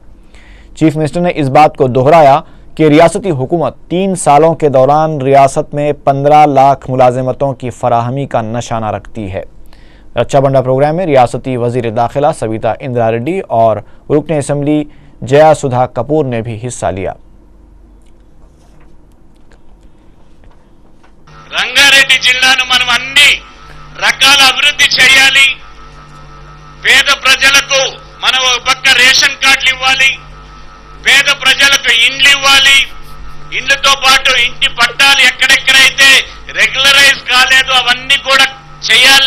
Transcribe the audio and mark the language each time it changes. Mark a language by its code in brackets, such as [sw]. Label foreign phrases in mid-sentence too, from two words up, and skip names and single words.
[ur] چیف منسٹر نے اس بات کو دہرایا کہ ریاستی حکومت 3 سالوں کے دوران ریاست میں 15 لاکھ ملازمتوں کی فراہمی کا نشانہ رکھتی ہے۔ رچا بنڈا پروگرام میں ریاستی وزیر داخلہ سبیتا اندرا ریڈی اور رکن اسمبلی جیا سدھا کپور نے بھی حصہ لیا۔ [te] రంగారెడ్డి జిల్లాను మనం అన్ని రకాల అభివృద్ధి చేయాలి। పేద ప్రజలకు మనం ఒక పక్క రేషన్ కార్డులు ఇవ్వాలి, పేద ప్రజలకు ఇండ్లు ఇవ్వాలి, ఇండ్లతో పాటు ఇంటి పట్టాలు ఎక్కడెక్కడైతే రెగ్యులరైజ్ కాలేదు అవన్నీ కూడా చేయాలి।